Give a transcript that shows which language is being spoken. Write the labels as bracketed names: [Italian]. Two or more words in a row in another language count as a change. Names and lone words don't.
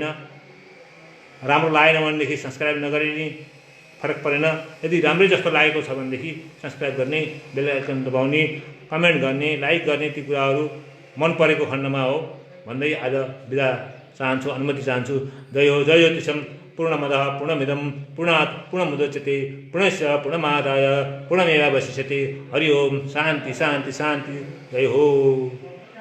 [Nepali] राम्रो लागेन भनेदेखि सब्सक्राइब नगरे नि फरक परेन। यदि राम्रै जस्तो लागेको छ भनेदेखि सब्सक्राइब गर्ने, बेल आइकन दबाउने, कमेन्ट गर्ने, लाइक गर्ने ती कुराहरू मन परेको खण्डमा हो भन्दै आज बिदा चाहन्छु, अनुमति चाहन्छु। जय हो, जय ज्योतिषम। [Sanskrit] पूर्णमदः पूर्णमिदं पूर्णात् पूर्णमुदच्यते पूर्णस्य पूर्णमादाय पूर्णमेवावशिष्यते। हरि ओम। शान्ति शान्ति शान्ति। [Nepali] जय हो।